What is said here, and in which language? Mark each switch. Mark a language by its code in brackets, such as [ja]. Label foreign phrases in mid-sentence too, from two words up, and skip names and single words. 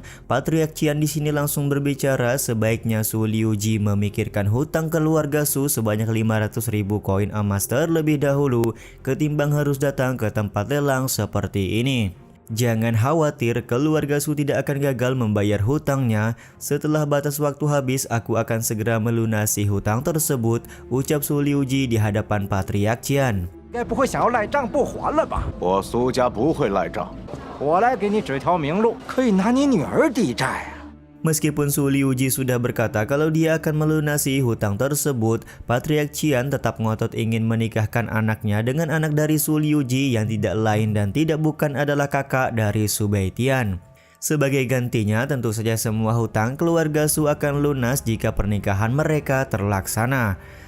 [id] Patriark Qian di sini langsung berbicara sebaiknya Su Liuji memikirkan hutang keluarga Su sebanyak 500.000 koin emas terlebih dahulu ketimbang harus datang ke tempat lelang seperti ini. Jangan khawatir, keluarga Su tidak akan gagal membayar hutangnya. Setelah batas waktu habis, aku akan segera melunasi hutang tersebut, ucap Su Liuji di hadapan Patriark Qian. [zh] 该不会想要赖账不还了吧？我苏家不会赖账。我来给你指条明路，可以拿你女儿抵债啊！ [id] Meskipun Su Liuji sudah berkata kalau dia akan melunasi hutang tersebut, Patriark Qian tetap ngotot ingin menikahkan anaknya dengan anak dari Su Liuji yang tidak lain dan tidak bukan adalah kakak dari Su Baitian. Sebagai gantinya, tentu saja semua hutang keluarga Su akan lunas jika pernikahan mereka terlaksana.